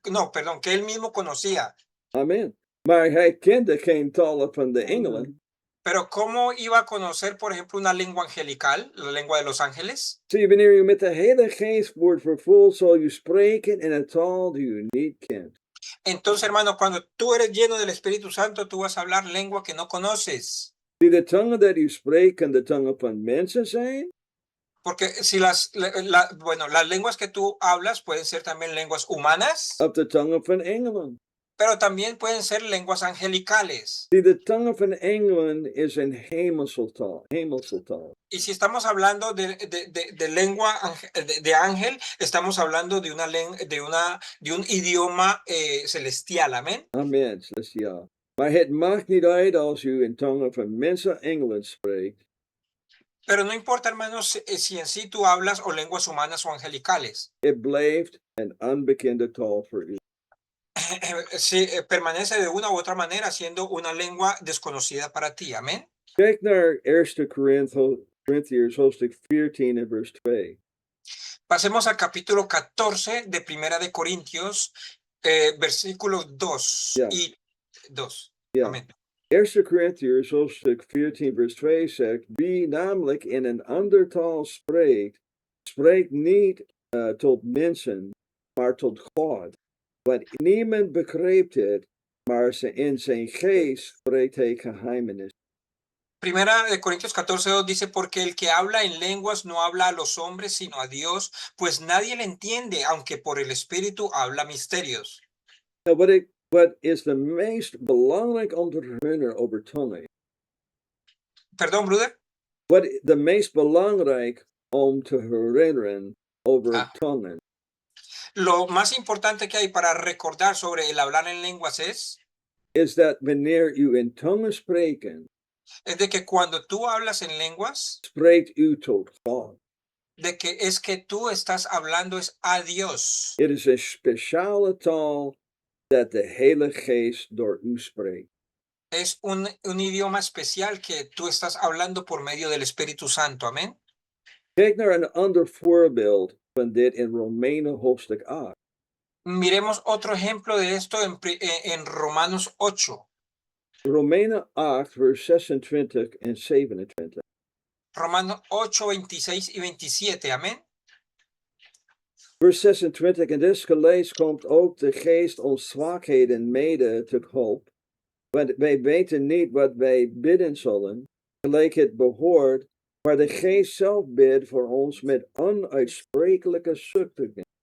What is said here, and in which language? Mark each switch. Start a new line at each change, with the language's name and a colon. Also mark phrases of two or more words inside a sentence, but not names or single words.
Spanish: No, perdón, que él mismo conocía. Amen.
Dutch: Maar hij kende geen talen van de engelen.
Spanish: Pero ¿cómo iba a conocer, por ejemplo, una lengua angelical, la lengua de los ángeles?
Dutch: Zie, wanneer u met de Heilige Geest wordt vervuld, zal u spreken in een taal die u niet kent.
Spanish: Entonces, hermano, cuando tú eres lleno del Espíritu Santo, tú vas a hablar lengua que no conoces.
Dutch: Zie, de tongen dat u spreekt, kan de tongen van mensen zijn,
Spanish: Porque si bueno, las lenguas que tú hablas pueden ser también lenguas humanas,
Dutch: of de tongen van engelen.
Spanish: pero también pueden ser lenguas angelicales.
Dutch: Zie, de tongen van engelen is een hemelse taal, hemelse taal.
Spanish: Y si estamos hablando de lengua de ángel, estamos hablando de de un idioma celestial, amén.
Dutch: Amen, dus ja. Maar het maakt niet uit als u in tongen van mensen engelen spreekt.
Spanish: Pero no importa, hermanos, si en sí tú hablas o lenguas humanas o angelicales.
Dutch: Het blijft een onbekende taal voor u.
Spanish: Si permanece de una u otra manera siendo una lengua desconocida para ti, amén.
Dutch: Kijk naar 1 Corinthiërs hoofdstuk 14 en vers 2.
Spanish: Pasemos al capítulo 14 de Primera de Corintios, versículos 2
Dutch: Ja.
Spanish: y 2.
Dutch: Ja.
Spanish: Amén.
Dutch: 1 Corinthiërs hoofdstuk 14 vers 2 zegt, wie namelijk in een ander taal spreekt, spreekt niet tot mensen, maar tot God. Want niemand begrijpt het, maar in zijn geest spreekt hij geheimenissen.
Spanish: Primera de Corintios 14:2 dice, porque el que habla en lenguas no habla a los hombres, sino a Dios, pues nadie le entiende, aunque por el Espíritu habla misterios.
Dutch: Nou, wat is de meest belangrijk om te herinneren over tongen?
Spanish: Perdón, brother.
Dutch: Wat de meest belangrijk om te herinneren over tongen?
Spanish: Lo más importante que hay para recordar sobre el hablar en lenguas
Dutch: is dat wanneer u in tongen spreken,
Spanish: es de que cuando tú hablas en lenguas,
Dutch: spreekt u tot God.
Spanish: de que es que tú estás hablando es a Dios.
Dutch: Het is een speciale taal dat de Heilige Geest door u spreekt.
Spanish: Es un idioma especial que tú estás hablando por medio del Espíritu Santo, amén.
Dutch: Kijk naar een ander voorbeeld van dit in Romeinen hoofdstuk 8.
Spanish: Miremos otro ejemplo de esto en Romanos 8.
Dutch: Romeinen 8, vers 26 en 27.
Spanish: Romanos 8, 26 y 27, amén.
Dutch: Vers 26, en desgelijks komt ook de geest ons zwakheden mede te hulp, want wij weten niet wat wij bidden zullen, gelijk het behoort, maar de geest zelf bidt voor ons met onuitsprekelijke zuchtingen.